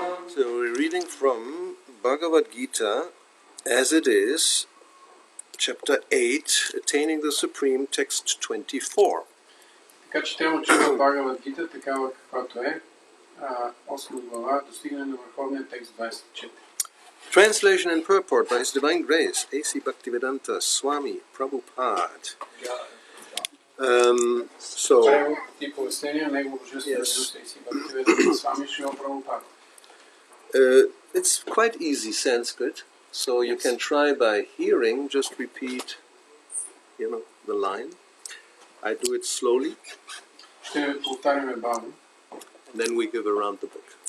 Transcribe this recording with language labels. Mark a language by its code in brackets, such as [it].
[en] So we're reading from Bhagavad Gita as it is, chapter 8, Attaining the Supreme, text 24. [bg] Така четем учим Бхагавад Гита, такава каквато е, 8 глава, достигане на върховния текст 24. [en] Translation and purport by His Divine Grace, A.C. Bhaktivedanta Swami Prabhupada. [bg] Превод и пояснение на Негово божествено милост A.C. Bhaktivedanta Swami Шрила Прабхупада. [en] It's quite easy Sanskrit, so you can try by hearing, just repeat, the line. I do it slowly. [bg] Ще повтаряме бавно. [en] And then we give around the book.